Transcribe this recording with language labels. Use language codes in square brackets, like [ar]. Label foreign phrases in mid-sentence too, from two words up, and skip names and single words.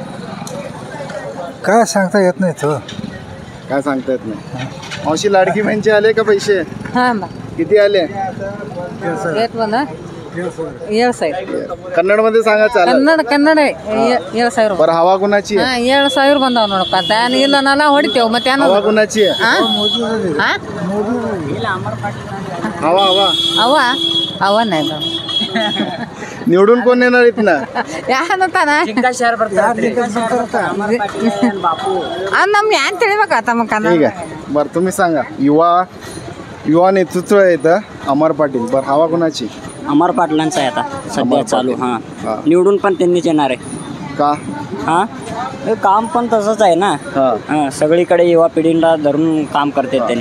[mr] काय सांगता येत नाही तो. काय सांगता येत नाही. मावशी लाडकी बहिणीचे आले का पैसे? किती आले? ಕನ್ನಡमध्ये सांगा चालेल. [kn] ಕನ್ನಡ 7,000. [mr] बरं हवा कुणाची आहे? [kn] 7,000 ಬಂದಾವ ನೋಡಪ್ಪ. ಇಲ್ಲ ನಾನ ಹೊಡಿತೇವೆ ಮತ್ತೆ [mr] हवा कुणाची आहे? हवा ಅವ नाही निवडून कोण येणार इथनं? [kn] ಯಾನಂತಾನ ನಮ್ಗೆ ಏನ್ ತಿಳಿಬೇಕಾತ मग [mr] ठीक आहे. बरं तुम्ही सांगा. युवा नेतृत्व आहे इथं अमर पाटील. बरं हवा कुणाची? अमर पाटलांचा आहे आता सध्या चालू. हां निवडून पण त्यांनीच येणार आहे. का? हां हे काम पण तसंच आहे ना. हां सगळीकडे युवा पिढीला धरून काम करते त्यांनी.